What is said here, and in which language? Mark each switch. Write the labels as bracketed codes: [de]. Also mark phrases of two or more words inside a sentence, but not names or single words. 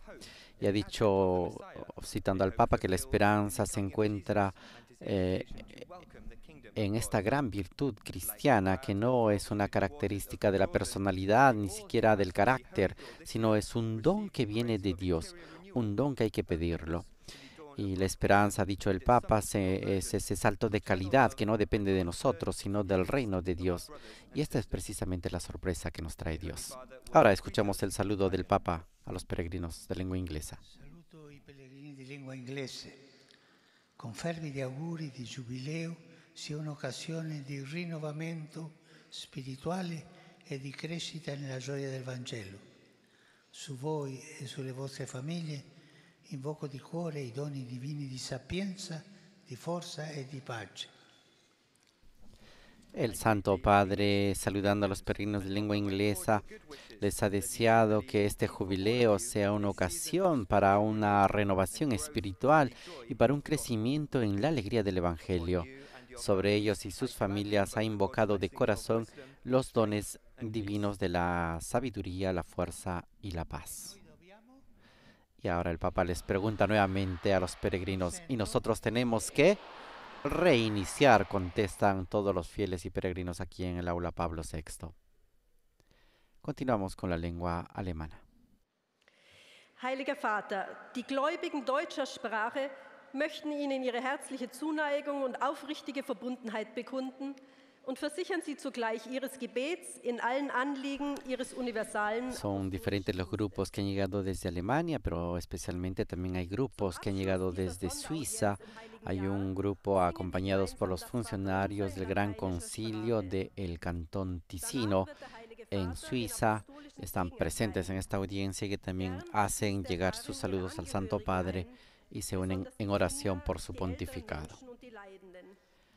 [es] Y ha dicho, citando al Papa, que la esperanza se encuentra en esta gran virtud cristiana, que no es una característica de la personalidad, ni siquiera del carácter, sino es un don que viene de Dios, un don que hay que pedirlo. Y la esperanza, ha dicho el Papa, es ese salto de calidad que no depende de nosotros, sino del reino de Dios. Y esta es precisamente la sorpresa que nos trae Dios. Ahora escuchamos el saludo del Papa a los peregrinos de lengua inglesa. [it] Saluto i pellegrini di lingua inglese. Con fervidi auguri di Giubileo sia un'occasione di rinnovamento spirituale e di crescita nella gioia del Vangelo. Su voi e sulle vostre famiglie invoco di cuore i doni divini di sapienza, di forza e di pace. [es] El Santo Padre, saludando a los peregrinos de lengua inglesa, les ha deseado que este jubileo sea una ocasión para una renovación espiritual y para un crecimiento en la alegría del Evangelio. Sobre ellos y sus familias ha invocado de corazón los dones divinos de la sabiduría, la fuerza y la paz. Y ahora el Papa les pregunta nuevamente a los peregrinos, ¿y nosotros tenemos que reiniciar? Contestan todos los fieles y peregrinos aquí en el aula Pablo VI. Continuamos con la lengua alemana. [de] Heiliger Vater, die Gläubigen deutscher Sprache möchten Ihnen ihre herzliche Zuneigung und aufrichtige Verbundenheit bekunden und versichern Sie zugleich Ihres Gebets in allen Anliegen Ihres universalen. [es] Son diferentes los grupos que han llegado desde Alemania, pero especialmente también hay grupos que han llegado desde Suiza. Hay un grupo acompañados por los funcionarios del Gran Concilio del Cantón Ticino en Suiza. Están presentes en esta audiencia y que también hacen llegar sus saludos al Santo Padre y se unen en oración por su pontificado.